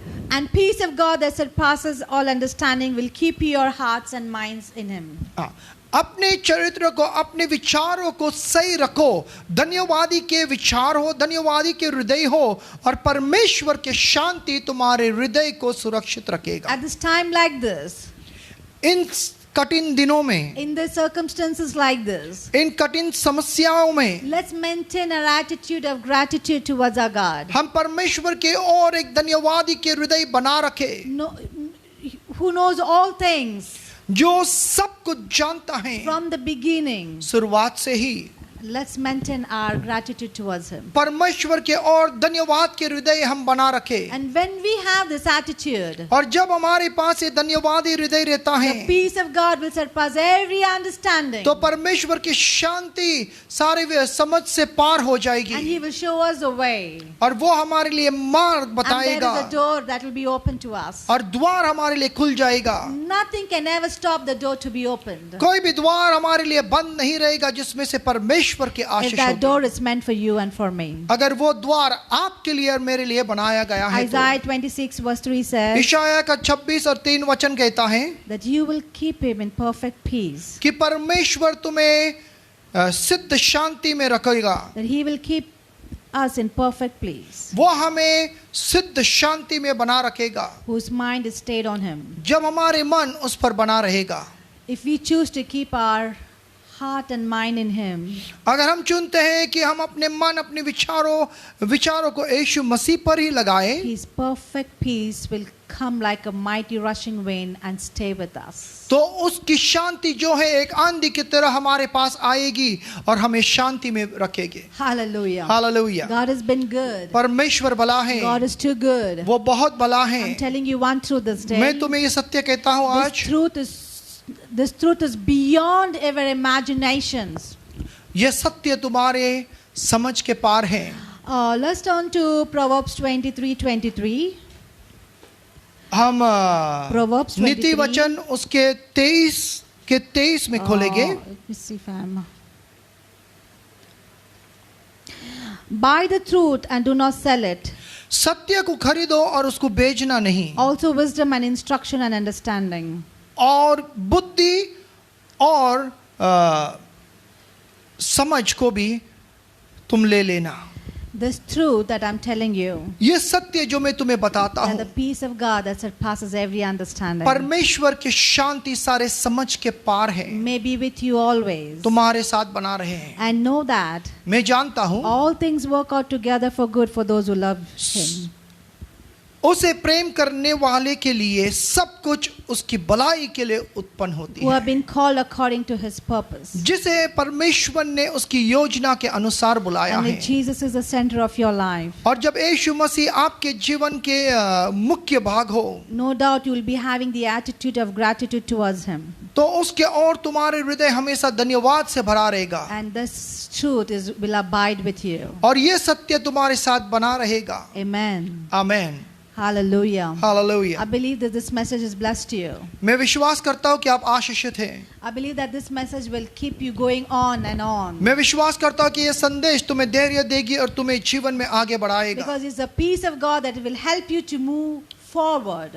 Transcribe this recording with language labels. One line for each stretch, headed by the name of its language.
English: And peace of God that surpasses all understanding will keep your hearts and minds in Him.
Hindi: हाँ, अपने चरित्र को, अपने विचारों को सही रखो, धन्यवादी के विचार हो, धन्यवादी के हृदय हो, और परमेश्वर के शांति तुम्हारे हृदय को सुरक्षित रखेगा।
English: At this time like this,
Hindi: इन कठिन दिनों में,
English: in the circumstances like this,
Hindi: इन कठिन समस्याओं में
English: let's maintain our attitude of gratitude towards our God.
Hindi: हम परमेश्वर के और एक धन्यवादी के हृदय बना रखे,
English: No, who knows all things
Hindi: जो सब कुछ जानता है
English: from the beginning.
Hindi: शुरुआत से ही।
English: Let's maintain our gratitude towards Him.
Hindi: परमेश्वर के और धन्यवाद के हृदय हम बना रखे,
English: And when we have this attitude,
Hindi: और जब हमारे पास ये धन्यवादी हृदय रहता है,
English: the peace of God will surpass every understanding.
Hindi: तो परमेश्वर की शांति सारे वे समझ से पार हो
English: And
Hindi: जाएगी,
English: He will show us the way.
Hindi: और वो हमारे लिए मार्ग
English: And there
Hindi: बताएगा,
English: is a door that will be open to us.
Hindi: और द्वार हमारे लिए खुल जाएगा।
English: Nothing can ever stop the door to be opened.
Hindi: कोई भी द्वार हमारे लिए बंद नहीं रहेगा जिसमें से परमेश्वर की
English: If
Hindi: आशीष
English: that
Hindi: होगी।
English: door is meant for you and for me.
Hindi: अगर वो द्वार आपके लिए और मेरे लिए बनाया गया है,
English: Isaiah
Hindi: तो
English: 26 verse 3 says
Hindi: इशाया का 26 और 3 वचन कहता है
English: that you will keep him in perfect peace.
Hindi: कि परमेश्वर तुम्हें सिद्ध शांति में रखेगा,
English: That He will keep us in perfect peace.
Hindi: वो हमें सिद्ध शांति में बना रखेगा
English: Whose mind is stayed on Him.
Hindi: जब हमारे मन उस पर बना रहेगा।
English: If we choose to keep our heart and mind in Him,
Hindi: अगर हम चुनते हैं कि हम अपने मन, अपने विचारों को यीशु मसीह पर ही लगाएं,
English: His perfect peace will come like a mighty rushing wind and stay with us.
Hindi: तो उसकी शांति जो है एक आंधी की तरह हमारे पास आएगी और हमें शांति में रखेगी।
English: Hallelujah.
Hindi: Hallelujah.
English: God has been good.
Hindi: परमेश्वर भला है,
English: God is too good.
Hindi: वो बहुत भला है।
English: I'm telling you one truth this day.
Hindi: मैं तुम्हें ये सत्य कहता हूँ आज,
English: This truth is beyond our imaginations.
Hindi: ये सत्य तुम्हारे समझ के पार है।
English: Let's turn to Proverbs 23:23.
Hindi: हम
English: Proverbs
Hindi: नीति
English: 23.
Hindi: वचन उसके 23 में खोलेंगे।
English: Let me see if I'm. Buy the truth and do not sell it.
Hindi: सत्य को खरीदो और उसको बेचना नहीं,
English: Also wisdom and instruction and understanding.
Hindi: और बुद्धि और समझ को भी तुम ले लेना।
English: This truth that I'm telling you,
Hindi: ये सत्य जो मैं तुम्हें बताता
English: that the
Hindi: हूँ,
English: peace of God that surpasses every understanding
Hindi: परमेश्वर की शांति सारे समझ के पार है,
English: may be with you always.
Hindi: तुम्हारे साथ बना रहे हैं।
English: And know that
Hindi: मैं जानता हूँ
English: all things work out together for good for those who love Him.
Hindi: उसे प्रेम करने वाले के लिए सब कुछ उसकी भलाई के लिए उत्पन्न होती
English: Who
Hindi: है,
English: have been called according to His purpose.
Hindi: जिसे परमेश्वर ने उसकी योजना के अनुसार बुलाया
English: And
Hindi: है।
English: if Jesus is the center of your life,
Hindi: और जब यीशु मसीह आपके जीवन के मुख्य भाग हो,
English: no doubt you will be having the attitude of gratitude towards Him.
Hindi: तो उसके और तुम्हारे हृदय हमेशा धन्यवाद से भरा रहेगा,
English: And this truth will abide with you.
Hindi: और ये सत्य तुम्हारे साथ बना रहेगा।
English: Amen.
Hindi: Amen.
English: Hallelujah.
Hindi: Hallelujah.
English: I believe that this message has blessed you.
Hindi: मैं विश्वास करता हूँ कि आप आशीषित हैं।
English: I believe that this message will keep you going on and on.
Hindi: मैं विश्वास करता हूँ कि ये संदेश तुम्हें धैर्य देगी और तुम्हें जीवन में आगे बढ़ाएगा,
English: Because it's the peace of God that will help you to move forward.